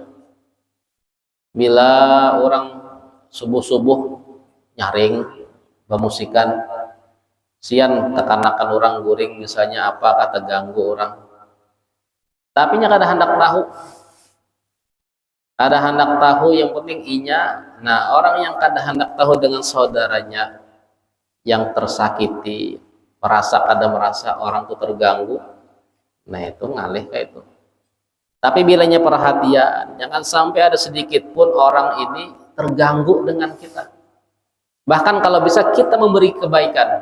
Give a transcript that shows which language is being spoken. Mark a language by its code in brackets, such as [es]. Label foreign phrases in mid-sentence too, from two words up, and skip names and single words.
[bjn] Bila orang subuh-subuh nyaring bamusikan, sian kekanakan orang guring misalnya apa kata ganggu orang, tapi nya kada hendak tahu, kada hendak tahu, yang penting inya. Nah, orang yang kada hendak tahu dengan saudaranya yang tersakiti, merasa orang itu terganggu, Nah itu ngalih kayak itu. [id] Tapi bilanya perhatian, jangan sampai ada sedikit pun orang ini terganggu dengan kita. Bahkan kalau bisa kita memberi kebaikan.